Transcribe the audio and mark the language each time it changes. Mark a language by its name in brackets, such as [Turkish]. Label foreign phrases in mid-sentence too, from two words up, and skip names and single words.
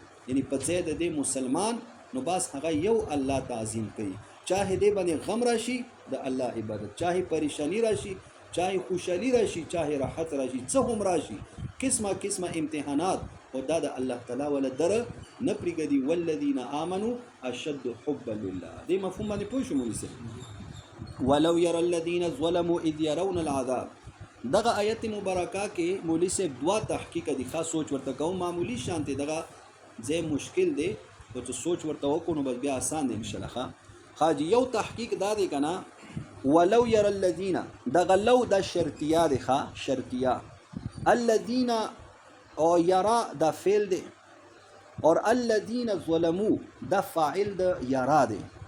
[Pashto] یعنی په ځای د دې مسلمان نو بس هغه یو الله تعظیم کوي، چاهے دې باندې غم راشي د الله عبادت، چاهے پریشانی راشي، چاہے خوشحالی راشي، چاہے راحت راشي، څه هم راشي، قسمه قسمه امتحانات، او دا د الله تعالی ولا در نه پرېږدي. [Arabic] والذین آمنوا اشد حبا لله. [Pashto] دې مفهوم باندې پوه شو مولوي صاحب؟ [Arabic] ولو يرى الذين ظلموا اذ يرون العذاب. [Pashto] دغه آیت مبارکه کې مولوي صاحب دوا تحقیق دي، خاص سوچ ورته کوم، معمولی شانته دغه ځای مشکل دی او چې سوچ ورته وکړو نو بس بیا آسان دی [Arabic] ان شاء الله. [Pashto] حاجی یو تحقیق دا دی کنه، [Arabic] ولو ير الذين، [Pashto] دغه لو د شرطیه دی، ښه شرطیه، الذين او یرا دا فعل دی، اور [Arabic] الذين ظلموا [Pashto] دا فاعل د یرا دی.